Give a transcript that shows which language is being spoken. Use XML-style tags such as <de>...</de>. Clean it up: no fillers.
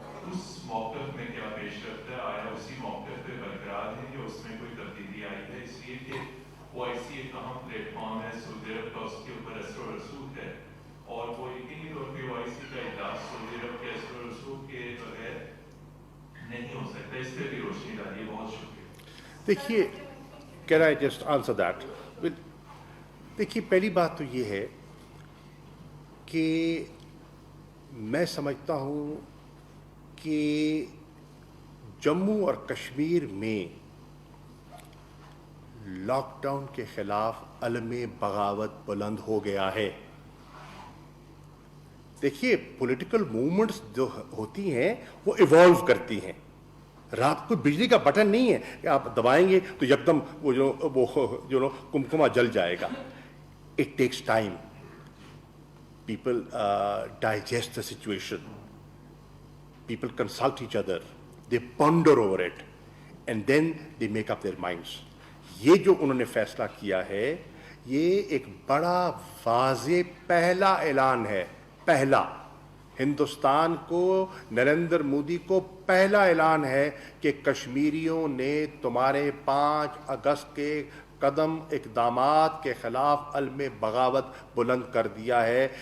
<ur>اس موقف میں کیا پیش رفت ہے؟ آیا اسی موقف پہ برقرار ہے یا اس میں کوئی تبدیلی آئی ہے؟ اس لیے کہ OIC ایک اہم پلیٹ فارم ہے, سعودی عرب کا اس کے اوپر اثر و رسوخ ہے, اور وہ یقینی طور پہ OIC کا اجلاس سعودی عرب کے اثر و رسوخ کے بغیر نہیں ہو سکتا. اس پہ بھی روشنی ڈالیے. بہت شکریہ.</ur> <en>دیکھیے, Can I just answer that?</en> <ur>دیکھیے, پہلی بات تو یہ ہے کہ میں سمجھتا ہوں کہ جموں اور کشمیر میں لاک ڈاؤن کے خلاف علم بغاوت بلند ہو گیا ہے. دیکھیے, پولیٹیکل موومنٹس جو ہوتی ہیں وہ ایوالو کرتی ہیں. رات کو بجلی کا بٹن نہیں ہے کہ آپ دبائیں گے تو یکدم وہ کمکما جل جائے گا.</ur> <en>It takes time. People digest the situation, people consult each other, they ponder over it, and then they make up their minds.</en> <ur>یہ جو انہوں نے فیصلہ کیا ہے, یہ ایک بڑا واضح پہلا اعلان ہے. پہلا ہندوستان کو, نریندر مودی کو پہلا اعلان ہے کہ کشمیریوں نے تمہارے 5 اگست کے قدم اقدامات کے خلاف علم بغاوت بلند کر دیا ہے.</ur>